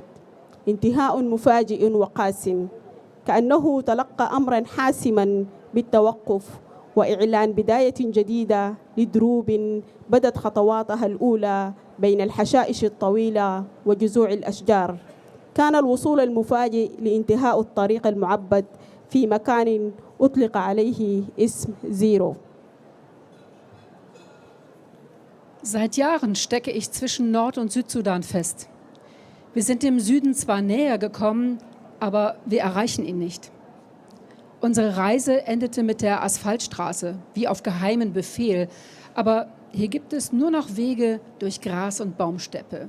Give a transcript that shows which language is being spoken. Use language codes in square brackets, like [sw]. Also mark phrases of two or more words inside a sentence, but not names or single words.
[ar] انتهاء مفاجئ وقاس، كأنه تلقى أمراً حاسماً بالتوقف وإعلان بداية جديدة لدروب بدت خطواتها الأولى بين الحشائش الطويلة وجذوع الأشجار. كان الوصول المفاجئ لانتهاء الطريق المعبد في مكان أطلق عليه اسم زيرو. [de] Seit Jahren stecke ich zwischen Nord- und Südsudan fest. Wir sind dem Süden zwar näher gekommen, aber wir erreichen ihn nicht. Unsere Reise endete mit der Asphaltstraße, wie auf geheimen Befehl, aber hier gibt es nur noch Wege durch Gras und Baumsteppe.